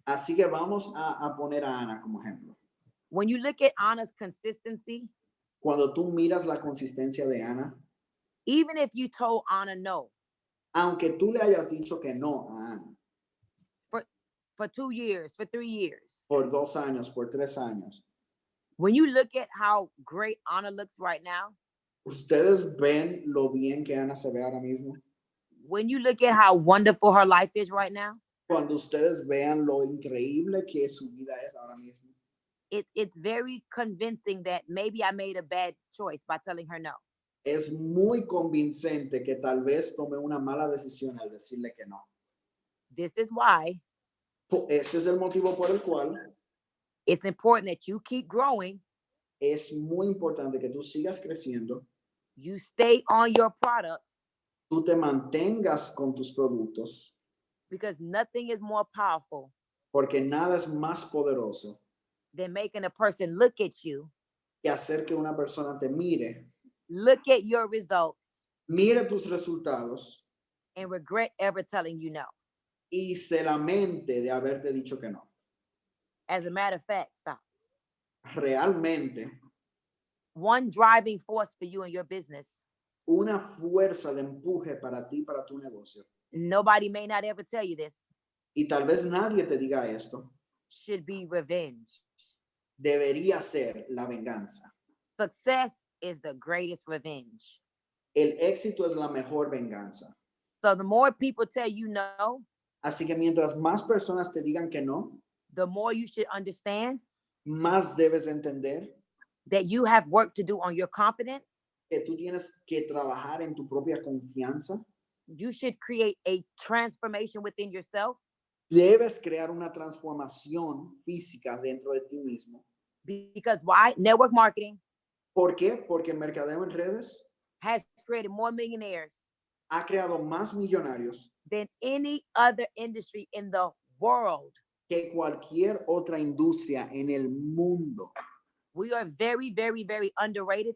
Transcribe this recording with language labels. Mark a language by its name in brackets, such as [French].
[Spanish] Así que vamos a poner a Ana como ejemplo. [English] When you look at Anna's consistency, [Spanish] Cuando tú miras la consistencia de Ana, [English] even if you told Anna no [Spanish] aunque tú le hayas dicho que no a Ana [English] for 2 years, for 3 years, [Spanish] por 2 años, por 3 años, [English] when you look at how great Anna looks right now, [Spanish] ¿ustedes ven lo bien que Ana se ve ahora mismo? [English] when you look at how wonderful her life is right now, [Spanish] Cuando ustedes vean lo increíble que su vida es ahora mismo, [English] it's very convincing that maybe I made a bad choice by telling her no. [Spanish] es muy convincente que tal vez tome una mala decisión al decirle que no. [English] This is why [Spanish] Este es el motivo por el cual [English] it's important that you keep growing, [Spanish] es muy importante que tú sigas creciendo, [English] you stay on your products, [Spanish] tú te mantengas con tus productos, [English] because nothing is more powerful [Spanish] porque nada es más poderoso [English] than making a person look at you, [Spanish] que hacer que una persona te mire, [English] look at your results, [Spanish] mire tus resultados [English] and regret ever telling you no. [Spanish] y se lamente de haberte dicho que no. [English] As a matter of fact, stop. [Spanish] Realmente, [English] One driving force for you and your business, [Spanish] una fuerza de empuje para ti, para tu negocio, [English] nobody may not ever tell you this, [Spanish] y tal vez nadie te diga esto, [English] should be revenge. [Spanish] debería ser la venganza. [English] Success is the greatest revenge. [Spanish] El éxito es la mejor venganza. [English] So the more people tell you no, [Spanish] Así que mientras más personas te digan que no, [English] the more you should understand [Spanish] más debes entender [English] that you have work to do on your confidence. [Spanish] que tú tienes que trabajar en tu propia confianza. [English] You should create a transformation within yourself, [Spanish] Debes crear una transformación física dentro de ti mismo. [English] because why? Network marketing [Spanish] ¿Por qué? Porque el mercadeo en redes [English] has created more millionaires [Spanish] ha creado más millonarios [English] than any other industry in the world. [Spanish] que cualquier otra industria en el mundo. [English] We are very, very, very underrated.